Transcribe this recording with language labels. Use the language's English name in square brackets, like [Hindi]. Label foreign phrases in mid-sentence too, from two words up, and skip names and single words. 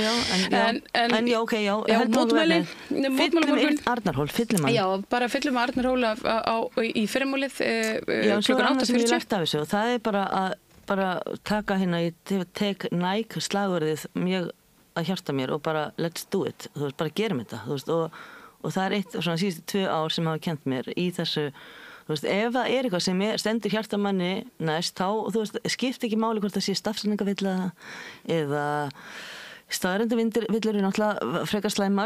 [Icelandic] En já, ok, já. Mótmæli. Fyllum Arnarhól, fyllum hann. Já, bara fyllum Arnarhól í fyrramálið klukkan 8:40. Ég lært af þessu og það er bara taka ég tek Nike slagorðið mjög að hjarta mér og bara [English] let's do it. [Icelandic] Þú veist, bara gerum þetta. Þú veist, og það er eitt svona síðustu 2 ár sem hafa kennt mér í þessu. Þú veist, ef það er eitthvað sem stendur hjartamanni næst, þá, þú veist, skipt ekki máli hvort það sé stafsendingavilla eða staðrendavillur er náttúrulega frekar slæmar.